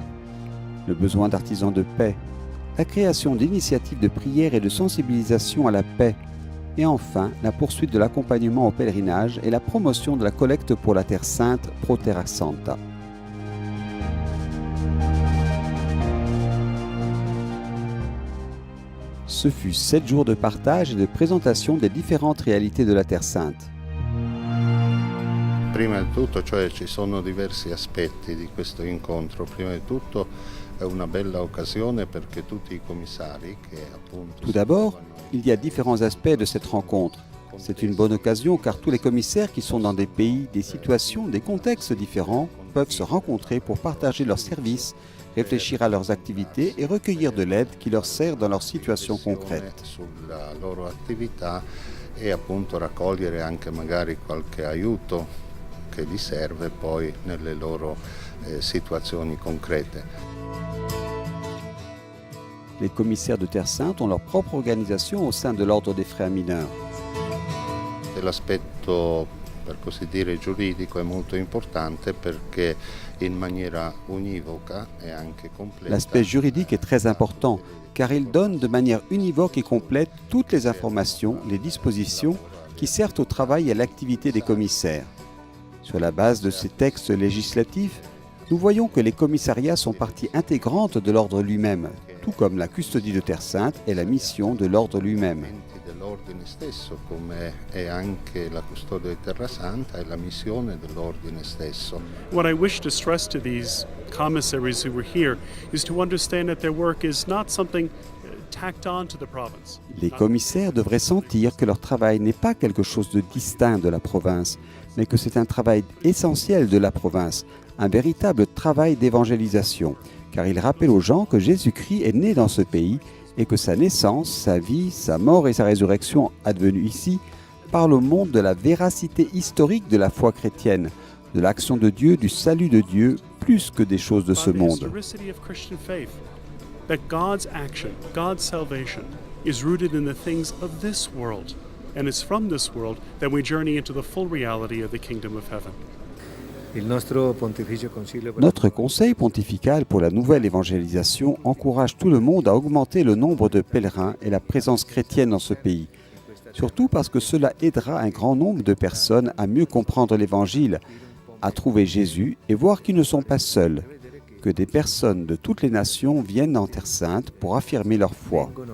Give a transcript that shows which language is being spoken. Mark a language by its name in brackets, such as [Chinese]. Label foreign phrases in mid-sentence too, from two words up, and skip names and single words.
[French] Le besoin d'artisans de paix, la création d'initiatives de prière et de sensibilisation à la paix, et enfin la poursuite de l'accompagnement au pèlerinage et la promotion de la collecte pour la Terre Sainte Pro Terra Santa. Ce fut 7 jours de partage et de présentation des différentes réalités de la Terre Sainte. [Italian] Prima di tutto, cioè ci sono diversi aspetti di questo incontro. Prima di tutto è una bella occasione perché tutti i commissari che appunto. [French] Tout d'abord, il y a différents aspects de cette rencontre. C'est une bonne occasion car tous les commissaires qui sont dans des pays, des situations, des contextes différents peuvent se rencontrer pour partager leurs services, réfléchir à leurs activités et recueillir de l'aide qui leur sert dans leurs situations concrètes. [Italian] Sulla loro attività e appunto raccogliere anche magari qualche aiuto che gli serve poi nelle loro situazioni concrete. [French] Les commissaires de Terre Sainte ont leur propre organisation au sein de l'ordre des frères mineurs. [Italian] L'aspetto, per così dire, giuridico è molto importante perché in maniera univoca e anche completa. [French] L'aspect juridique est très important car il donne de manière univoque et complète toutes les informations, les dispositions qui servent au travail et à l'activité des commissaires. Sur la base de ces textes législatifs, nous voyons que les commissariats sont partie intégrante de l'ordre lui-même, tout comme la custodie de Terre Sainte est la mission de l'ordre lui-même. [Italian] Dell'ordine stesso, come è anche la custodia di Terra Santa e la missione dell'ordine stesso. [English] What I wish to stress to these commissaries who were here is to understand that their work is not something tacked on to the province. [French] Les commissaires devraient sentir que leur travail n'est pas quelque chose de distinct de la province, mais que c'est un travail essentiel de la province, un véritable travail d'évangélisation, car il rappelle aux gens que Jésus-Christ est né dans ce pays et que sa naissance, sa vie, sa mort et sa résurrection advenues ici parlent au monde de la véracité historique de la foi chrétienne, de l'action de Dieu, du salut de Dieu, plus que des choses de ce monde. [English] That God's action, God's salvation, is rooted in the things of this world, and it's from this world that we journey into the full reality of the kingdom of heaven. [French] Notre conseil pontifical pour la nouvelle évangélisation encourage tout le monde à augmenter le nombre de pèlerins et la présence chrétienne dans ce pays, surtout parce que cela aidera un grand nombre de personnes à mieux comprendre l'Évangile, à trouver Jésus et voir qu'ils ne sont pas seuls, que des personnes de toutes les nations viennent en Terre Sainte pour affirmer leur foi.